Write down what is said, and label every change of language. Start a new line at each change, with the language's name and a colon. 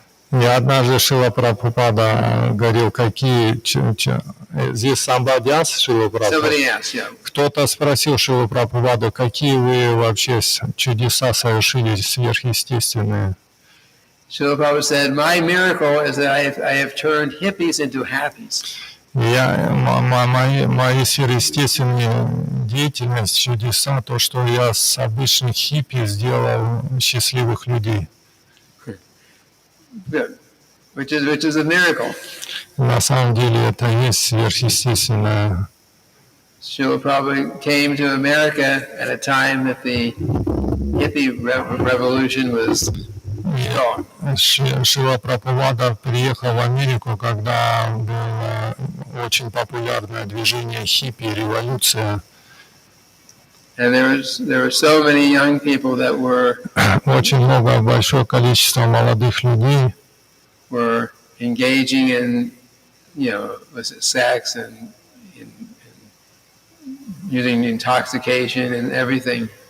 Russian: И однажды Шрила Прабхупада говорил, какие... Здесь
English: somebody asked Шрила Прабхупада. Somebody asked, yeah.
Russian: Кто-то спросил Шрилу Прабхупаду, какие вы вообще чудеса совершили сверхъестественные.
English: Srila Prabhupada said, my miracle is that I have turned hippies into happies.
Russian: Мои сверхъестественные деятельность, чудеса, то, что я с обычных хиппи сделал счастливых людей.
English: Which is a miracle.
Russian: На самом деле это есть сверхъестественное.
English: Srila Prabhupada came to America at a time that the hippie revolution was strong.
Russian: Шрила Прабхупада приехал в Америку, когда было очень популярное движение хиппи, революция.
English: And there were so many young people that were
Russian: очень много, большое количество молодых людей
English: were engaging in, sex and using intoxication and everything.